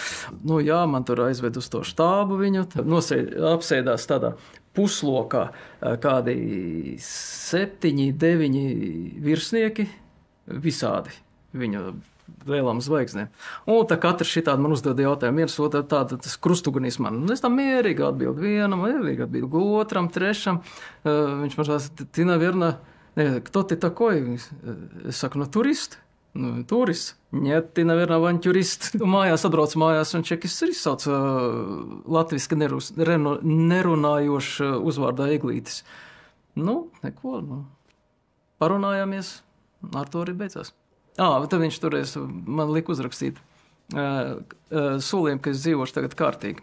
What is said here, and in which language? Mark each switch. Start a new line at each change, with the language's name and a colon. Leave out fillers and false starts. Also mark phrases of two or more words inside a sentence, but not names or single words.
Latvian: Nu jā, man tur aizved uz to štābu viņu. Apsēdās tādā puslokā kādi 7, 9 virsnieki visādi viņu lielām zvaigznēm. Un tā katrs šitādi man uzdod jautājumu. Viens otru tas krustugunīs man. Es tam mierīgi atbildu vienam, mierīgi atbildu otram, trešam. Viņš man saka,
Russian: ты, наверное, кто ты такой?
Latvian: Es saku,
Russian: tuрист. Турист. Нет, ты, наверное, авантюрист.
Latvian: Mājās atbrauc mājās, un čekis ir izsauc latviski nerunājošs uzvārdā Eglītis. Nu, neko. Parunājāmies, ar to arī beidzās. Tad viņš toreiz man lika uzrakstīt solījumu, ka es dzīvošu tagad kārtīgi.